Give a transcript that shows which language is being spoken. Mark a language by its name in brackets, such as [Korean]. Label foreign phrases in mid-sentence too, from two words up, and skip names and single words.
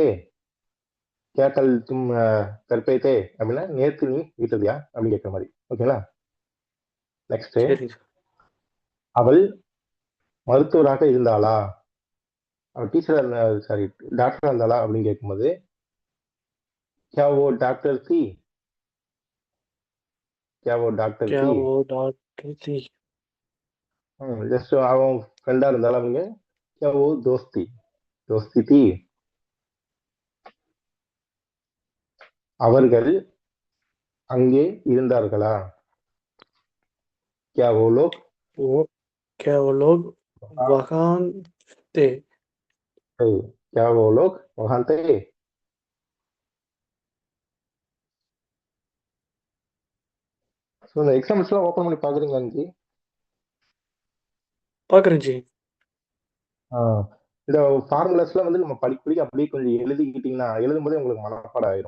[Tamil] கேட்டல் [Hindi] तुम घर पे थे [Tamil] அப்படின்னா நேற்று நீ வீட்டுலையா அப்படின்னு கேட்குற மாதிரி. ஓகேங்களா? நெக்ஸ்ட் சரிங்க சார். அவள் மருத்துவராக இருந்தாளா, அவள் டீச்சரா இருந்தா சாரி டாக்டரா இருந்தாளா அப்படின்னு கேட்கும்போது [Hindi] क्या वो डॉक्टर थी, क्या वो डॉक्टर क्या थी. वो डॉक्टर थी? [Tamil] ஜஸ்ட் அவன் ஃப்ரெண்டா இருந்தாலும் அவங்க [Hindi] क्या वो दोस्ती दोस्ती थी. [Tamil] அவர்கள் அங்கே இருந்தார்களா, [Hindi] क्या वो लोग वो क्या वो लोग वहाँ थे? थे, क्या वो लोग वहां थे. [Tamil] ஸோ இந்த எக்ஸாம்பிள்ஸ்லாம் ஓப்பன் பண்ணி பார்க்குறீங்களா இன்னைக்கு? பார்க்குறேன் ஜி. இந்த ஃபார்முலாஸ்லாம் வந்து நம்ம படிக்க அப்படியே கொஞ்சம் எழுதிக்கிட்டீங்கன்னா எழுதும்போதே உங்களுக்கு மனப்பாடம் ஆயிரும்.